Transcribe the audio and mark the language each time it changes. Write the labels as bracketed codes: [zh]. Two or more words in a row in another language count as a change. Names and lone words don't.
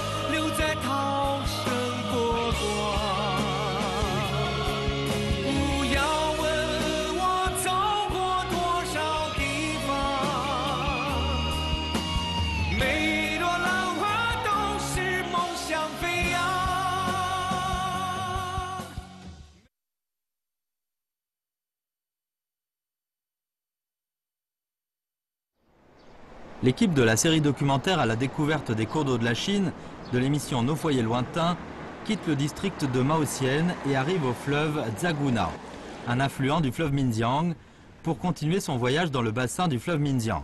[zh] 留在涛声波光。不要问我走过多少地方，每一朵浪花都是梦想飞扬。 [fr] L'équipe de la série documentaire à la découverte des cours d'eau de la Chine de l'émission Nos foyers lointains quitte le district de Maotian et arrive au fleuve Zhagunao, un affluent du fleuve Minjiang, pour continuer son voyage dans le bassin du fleuve Minjiang.